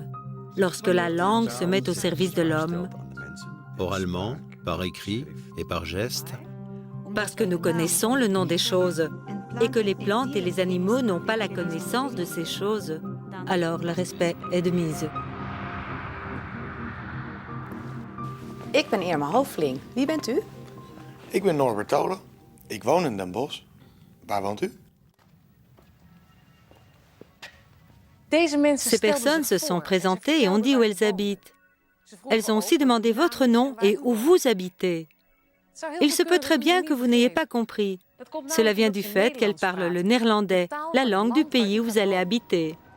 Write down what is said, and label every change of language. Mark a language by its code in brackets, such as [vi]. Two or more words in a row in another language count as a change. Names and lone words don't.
[fr] Lorsque la langue se met au service de l'homme, Oralement, par écrit et par geste, parce que nous connaissons le nom des choses et que les plantes et les animaux n'ont pas la connaissance de ces choses, alors le respect est de mise. [nl] Ik ben Irma Hoofling. Wie bent u? Ik ben Norbert Tolen. Ik woon in Den Bosch. Waar woont u? [fr] Ces personnes se sont présentées et ont dit où elles habitent. Elles ont aussi demandé votre nom et où vous habitez. Il se peut très bien que vous n'ayez pas compris. Cela vient du fait qu'elles parlent le néerlandais, la langue du pays où vous allez habiter.